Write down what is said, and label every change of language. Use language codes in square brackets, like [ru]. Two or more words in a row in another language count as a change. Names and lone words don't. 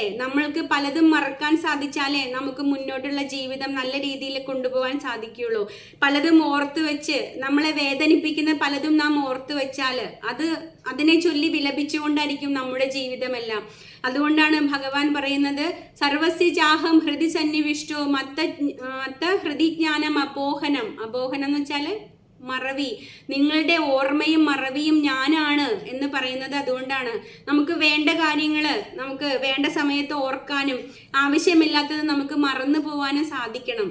[ml] നമ്മൾക്ക് പലതും മറക്കാൻ സാധിച്ചാലേ നമുക്ക് മുന്നോട്ടുള്ള ജീവിതം നല്ല രീതിയിൽ കൊണ്ടുപോകാൻ സാധിക്കുകയുള്ളൂ. പലതും ഓർത്തു വെച്ച് നമ്മളെ വേദനിപ്പിക്കുന്ന പലതും നാം ഓർത്തു വെച്ചാൽ അതിനെ ചൊല്ലി വിലപിച്ചുകൊണ്ടായിരിക്കും നമ്മുടെ ജീവിതമെല്ലാം. അതുകൊണ്ടാണ് ഭഗവാൻ പറയുന്നത്, [sa] സർവസ്യ ചാഹം ഹൃദി സന്നിവിഷ്ടോ മത്ത ഹൃദിജ്ഞാനം അപോഹനം. [ml] അപോഹനം എന്ന് വെച്ചാല് മറവി. നിങ്ങളുടെ ഓർമ്മയും മറവിയും ഞാനാണ് എന്ന് പറയുന്നത് അതുകൊണ്ടാണ്. നമുക്ക് വേണ്ട കാര്യങ്ങള് നമുക്ക് വേണ്ട സമയത്ത് ഓർക്കാനും ആവശ്യമില്ലാത്തത് നമുക്ക് മറന്നു പോവാനും സാധിക്കണം.